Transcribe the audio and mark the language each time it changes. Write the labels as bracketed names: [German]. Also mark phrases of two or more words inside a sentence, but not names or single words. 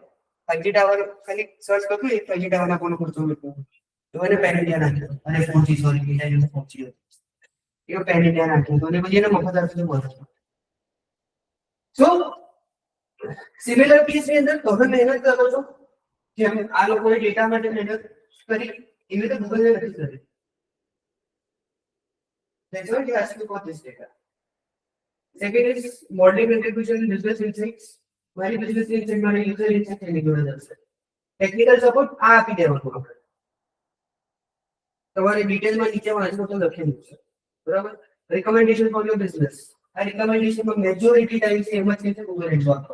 [Gujarati] 5G ટાવર ખાલી સર્ચ કર્યું એક 5G ટાવર નાખવાનો ખર્ચો કેટલો તો એને [English] pan India [Gujarati] નાખ્યો અને 4G સોરી બીજા 4G એ [English] pan India [Gujarati] નાખ્યો અને પછી એને મફત આપી દીધું. [English] So similar [Gujarati] કેસની અંદર તમે મહેનત કરો છો જેમ આ લોકોએ ડેટા માટે મહેનત કરી એવી રીતે ગૂગલને નથી કરી. [English] That's why they ask you for this data. Second is modeling contribution, business insights. [Gujarati] મારી [English] business insight [Gujarati] મારી [English] user insight [Gujarati] એની જોડે જશે. [English] Technical support [Gujarati] આ આપી દેવાનું આપણે. તમારે ડિટેલમાં નીચે વાંચવું તો લખેલું છે બરાબર. [English] Recommendation for your business. [Gujarati] આ recommendation માં મેજોરિટી ટાઈમ છે એમ જ છે Google Ads વાપરો.